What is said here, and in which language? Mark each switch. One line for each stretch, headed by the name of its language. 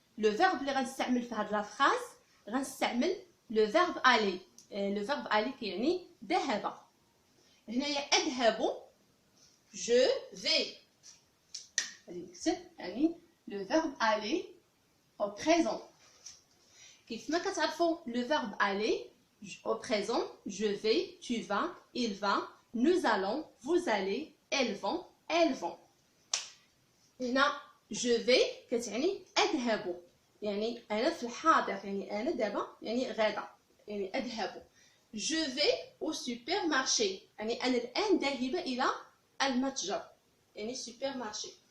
Arabic: لو فيرب اللي غنستعمل في هاد لا فراز غنستعمل لو فيرب الي. لو فيرب الي كيعني ذهب. هنايا اذهب جو في، غادي نكتب
French: le verbe aller au présent.
Arabic: كيف ما كتعرفوا
French: le verbe aller au présent je vais, tu vas, il va, nous allons, vous allez, elles vont, elles vont.
Arabic: هنا
French: je vais
Arabic: كتعني اذهب، انا في الحاضر، انا دابا غدا، اذهب.
French: je vais au supermarché،
Arabic: انا الان ذاهبه الى المتجر، supermarché.